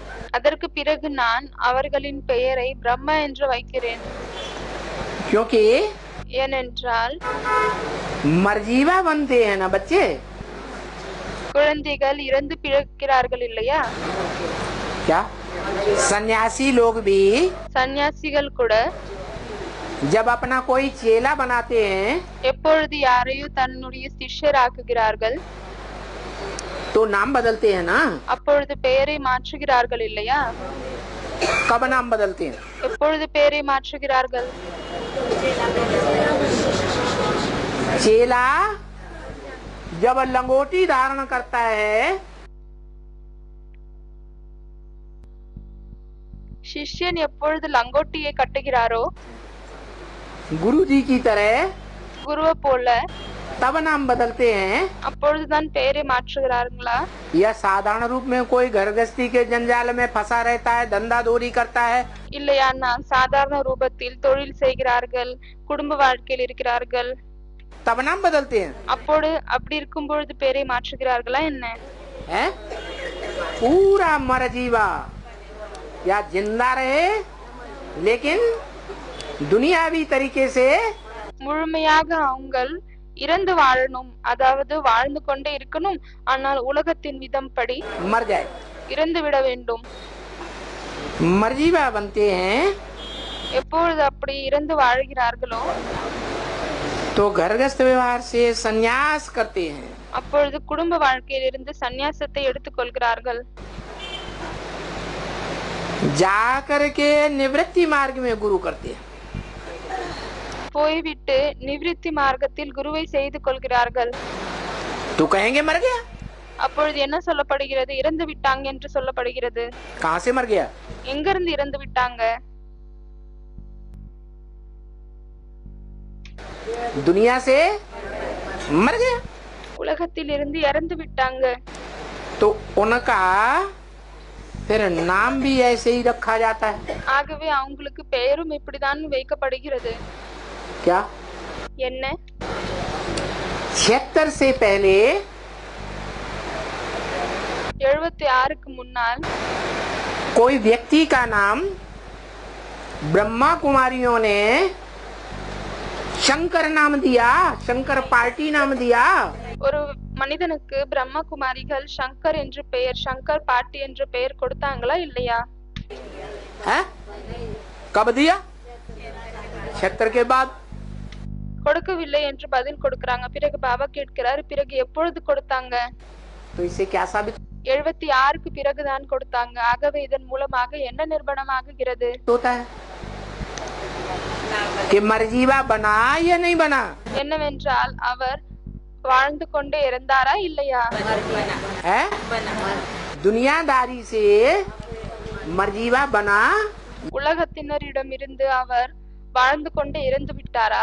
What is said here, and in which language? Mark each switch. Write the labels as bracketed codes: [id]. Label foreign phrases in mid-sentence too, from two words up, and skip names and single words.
[ta] அதற்கு பிறகு நான் அவர்களின் பெயரை பிரம்மா என்று வைக்கிறேன். [hi] क्योंकि [ta] ஏனென்றால் [hi] मरजीवा बनते हैं ना बच्चे [ta] குழந்தைகள் இறந்து பிறக்கிறார்கள் இல்லையா? [hi] क्या सन्यासी लोग भी [ta] சன்னியாசிகள் கூட [hi] जब अपना कोई चेला बनाते हैं [ta] எப்பொழுது யாரையும் தன்னுடைய சிஷ்யர் ஆக்குகிறார்கள் [hi] तो नाम बदलते हैं ना [ta] அப்பொழுது பெயரை மாற்றுகிறார்கள் இல்லையா? [hi] कब नाम बदलते हैं [ta] எப்பொழுது பெயரை மாற்றுகிறார்கள்? [hi] चेला जब लंगोटी धारण करता है [ta] சிஷ்யன் எப்பொழுது லங்கோட்டியை கட்டுகிறாரோ [hi] गुरु जी की तरह [ta] குருவை போல [hi] तब नाम बदलते हैं [ta] அப்பொழுதுதான் பெயரை மாற்றுகிறார்களா? [hi] या साधारण रूप में कोई घर गृहस्थी के जंजाल में फंसा रहता है धंधा दौरी करता है [ta] இல்லையானா சாதாரண ரூபத்தில் தொழில் செய்கிறார்கள் குடும்ப வாழ்க்கையில் இருக்கிறார்கள் [hi] तब नाम बदलते हैं [ta] அப்படி இருக்கும் பொழுது பெயரை மாற்றுகிறார்களா என்ன? [hi] है? पूरा मर जीवा या जिंदा रहे लेकिन दुनियावी तरीके से [ta] முழுமையாக அவங்கள் இறந்து வாழணும், அதாவது வாழ்ந்து கொண்டே இருக்கணும், ஆனால் உலகத்தின் விதம் படி [hi] मर जाए [ta] இறந்து விட வேண்டும். [hi] मरजीवा बनते हैं [ta] எப்பொழுது அப்படி இறந்து வாழ்கிறார்களோ [hi] तो घर गृहस्थ व्यवहार से संन्यास करते हैं [ta] அப்பொழுது குடும்ப வாழ்க்கையிலிருந்து சந்நியாசத்தை எடுத்துக் கொள்கிறார்கள். [hi] जाकर के निवृत्ति मार्ग में गुरु करते हैं [ta] போய்விட்டு நிவிருத்தி மார்க்கத்தில் குருவை செய்து கொள்கிறார்கள். [hi] तो कहेंगे मर गया [ta] அப்பொழுது என்ன சொல்லப்படுகிறது? இறந்து விட்டாங்க என்று சொல்லப்படுகிறது. [hi] कहाँ से मर गया [ta] எங்க இருந்து இறந்து விட்டாங்க? [hi] दुनिया से मर गया। [ta] உலகத்தில் இருந்து இறந்து விட்டாங்க. [hi] तो उनका फिर नाम भी ऐसे ही रखा जाता है। [ta] ஆகவே அவங்களுக்கு பெயரும் இப்படிதான் வைக்கப்படுகிறது. [hi] क्या? [ta] என்ன? [hi] 76 से पहले [ta] 76க்கு முன்னால் [hi] कोई व्यक्ति का नाम ब्रह्मा कुमारियों ने शंकर नाम दिया, शंकर पार्टी नाम दिया। [ta] ஒரு மனிதனுக்கு பிரம்மகுமாரிகள் சங்கர் என்று பெயர், சங்கர் பாட்டி என்று பெயர் கொடுத்தாங்களா இல்லையா? [hi] है? कब दिया? 76 के बाद। [ta] கொடுக்கவில்லை என்று பதில் கொடுக்கறாங்க. பிறகு பாபா கேட்கிறாரு, பிறகு எப்பொழுது கொடுத்தாங்க? [hi] तो इससे क्या साबित [ta] 76க்கு பிறகுதான் கொடுத்தாங்க. ஆகவே இதன் மூலமாக என்ன நிரூபணமாகிறது? [hi] होता है कि मर्जीवा बना या नहीं बना? [ta] என்னவென்றால் அவர் வாழ்ந்து கொண்டே இருந்தாரா இல்லையா? [hi] है? दुनियादारी से मर्जीवा बना [ta] உலகத்தினரிடமிருந்து அவர் வாழ்ந்து கொண்டே இறந்து விட்டாரா